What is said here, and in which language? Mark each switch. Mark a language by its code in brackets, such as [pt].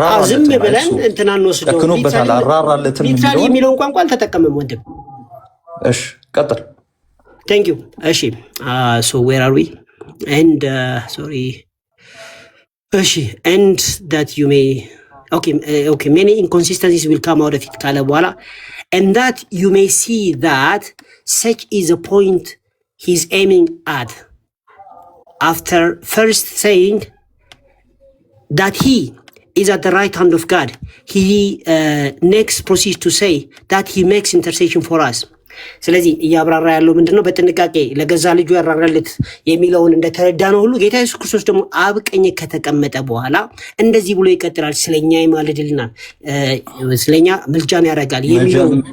[am] ዝም ብለን እንትና እንወስደው ተክኖበታል። አራራለትም የሚለውን ቋንቋ አልተጠቀመም ወንድም። እሺ ቀጥል። [en] ቴንክ ዩ። እሺ ሶ ዌር አር ዊ ኤንድ ሶሪ እሺ and that you may okay, many inconsistencies will come out of it [am] ካለ በኋላ [en] and that you may see that such is a point he's aiming at after first saying that he is at the right hand of God. He next proceeds to say that he makes intercession for us. [am] ስለዚህ እያብራራ ያለው ምንድነው? በጥንቃቄ ለገዛ ልጁ ያራራለት የሚለውን እንደተረዳ ነው ሁሉ ጌታ ኢየሱስ ክርስቶስ ደግሞ አብ ቀኝ ከተቀመጠ በኋላ እንደዚህ ብሎ ይቀጥላል። ስለኛ ይማልድልናል፣ ስለኛ ምልጃን ያደርጋል የሚለው